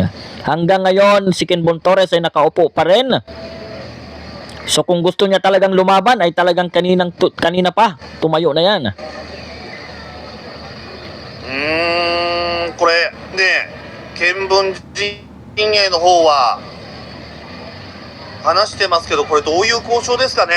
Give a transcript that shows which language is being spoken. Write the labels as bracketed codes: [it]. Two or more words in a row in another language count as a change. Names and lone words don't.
[tl] Hanggang ngayon, si Kenbon Torres ay nakaupo pa rin. So kung gusto niya talagang lumaban ay talagang kanina pa tumayo na yan. [ja] これね、見聞陣営の方は話してますけど、これどういう交渉ですかね。